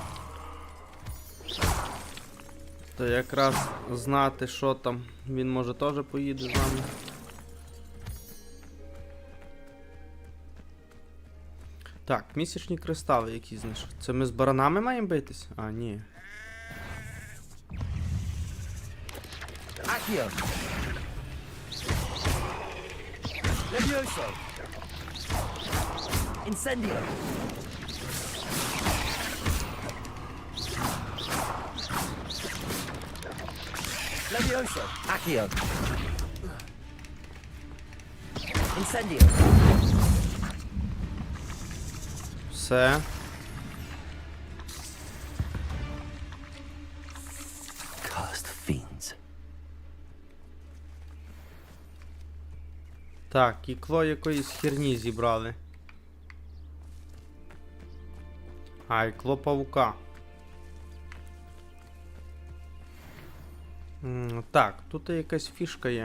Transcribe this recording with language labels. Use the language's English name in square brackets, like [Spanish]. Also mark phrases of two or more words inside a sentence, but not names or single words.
[Ukrainian] То якраз знати, що там, він може теж поїде з нами. Так, місячні кристали які знайшли. Це ми з баранами маємо битись? А, ні. Accio. Levioso. Incendio. Levioso. Accio. Incendio. Все. [English] Cursed fiends. [Ukrainian] Так, ікло якоїсь херні зібрали. А, ікло павука. Так, тут якась фішка є.